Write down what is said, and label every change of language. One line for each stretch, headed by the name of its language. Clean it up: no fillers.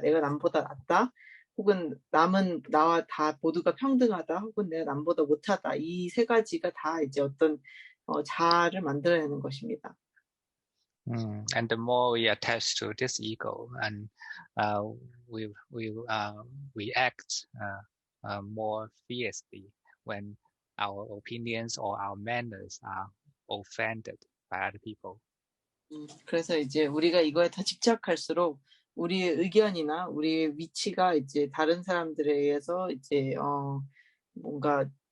Korean: 내가 남보다 낫다, 혹은 남은 나와 다 모두가 평등하다, 혹은 내가 남보다 못하다. 이 세 가지가 다 이제 어떤 자아를 만들어내는 것입니다.
English: And the more we attach to this ego, and we act more fiercely when our opinions or our manners are offended by other people.
Korean: 그래서 이제 우리가 이거에 더 집착할수록 우리의 의견이나 우리의 위치가 이제 다른 사람들에 의해서 이제 뭔가